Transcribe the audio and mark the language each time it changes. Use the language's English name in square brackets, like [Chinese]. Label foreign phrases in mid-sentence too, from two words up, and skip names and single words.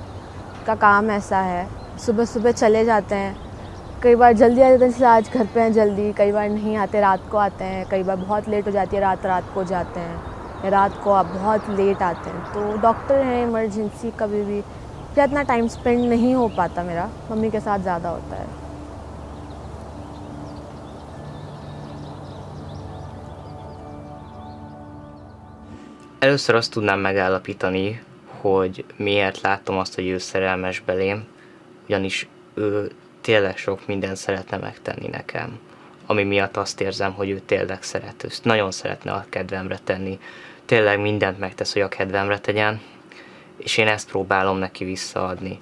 [Hindi] का काम ऐसा है, सुबह सुबह चले जाते हैं, कई बार जल्दी आ जाते हैं, जैसे आज घर पे हैं जल्दी, कई बार नहीं आते, रात को आते हैं, कई बार बहुत लेट हो जाती है, रात को जाते हैं, या रात को आप बहुत लेट आते हैं। तो डॉक्टर हैं, इमरजेंसी, कभी भी फिर इतना [English] time spend [Hindi] नहीं हो पाता मेरा, मम्मी के साथ ज़्यादा होता है। [Hungarian] Először azt tudnám megállapítani, hogy miért látom azt, hogy ő szerelmes belém, ugyanis ő tényleg sok mindent szeretne megtenni nekem, ami miatt azt érzem, hogy ő tényleg szeret, ő nagyon szeretne a kedvemre tenni, tényleg mindent megtesz, hogy a kedvemre tegyen, és én ezt próbálom neki visszaadni.